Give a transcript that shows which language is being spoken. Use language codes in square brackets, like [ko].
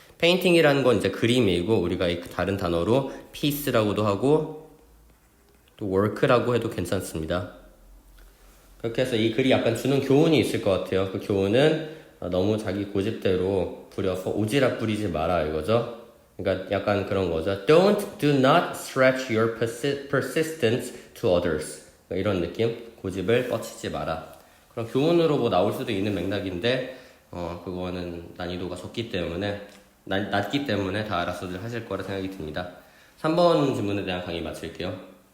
[ko] 페인팅이라는 건 이제 그림이고 우리가 이 다른 단어로 piece라고도 하고 또 work라고 해도 괜찮습니다. 그렇게 해서 이 글이 약간 주는 교훈이 있을 것 같아요. 그 교훈은 너무 자기 고집대로 부려서 오지랖 부리지 마라 이거죠. 그러니까 약간 그런 거죠. [en] Do not stretch your persistence to others. [ko] 이런 느낌. 고집을 뻗치지 마라. 그런 교훈으로 뭐 나올 수도 있는 맥락인데 그거는 난이도가 낮기 때문에 다 알아서들 하실 거라 생각이 듭니다. 3번 질문에 대한 강의 마칠게요.